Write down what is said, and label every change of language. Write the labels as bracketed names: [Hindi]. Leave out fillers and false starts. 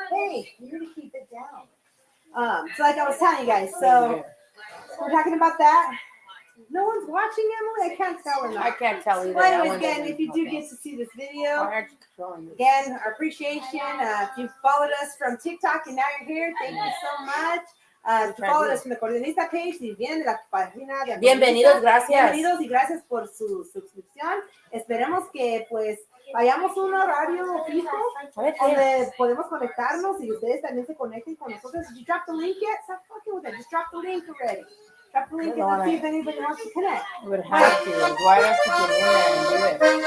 [English] Hey, you need to keep it down. So like I was telling you guys, so we're talking about that. No one's watching, Emily? I can't tell or not. I can't tell either. Well, anyways, again, if you do get to see this video, again, our appreciation. If you followed us from TikTok and now you're here, thank you so much. If you followed us from the Acordeonista page, [Spanish] si vienen de la página de Bienvenidos, gracias. Bienvenidos y gracias por su suscripción. Esperemos que, pues, vayamos a un horario fijo donde podemos conectarnos y ustedes también se conecten con nosotros. [English] Did you drop the link yet? Stop fucking with it. Just drop the link already. Drop the link and let's see if anybody wants to connect. You would have to. Why don't you get in there and do it?